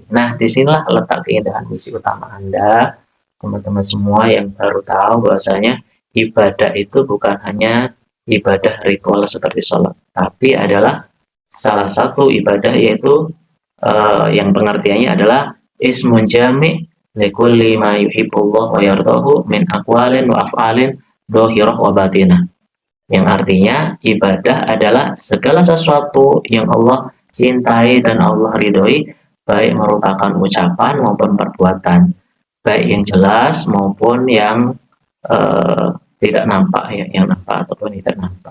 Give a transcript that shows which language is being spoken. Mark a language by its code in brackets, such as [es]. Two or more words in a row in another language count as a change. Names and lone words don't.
[id] Nah, disinilah letak keindahan misi utama Anda, teman-teman semua yang baru tahu bahwasanya ibadah itu bukan hanya ibadah ritual seperti sholat, tapi adalah salah satu ibadah yaitu yang pengertiannya adalah [ar] اسم جامع لكل ما يحبه الله ويرضاه من أقوال وأفعال ظاهرة وباطنة. [id] Yang artinya ibadah adalah segala sesuatu yang Allah cintai dan Allah ridhoi, baik merupakan ucapan maupun perbuatan, baik yang jelas maupun yang tidak nampak, yang nampak ataupun tidak nampak.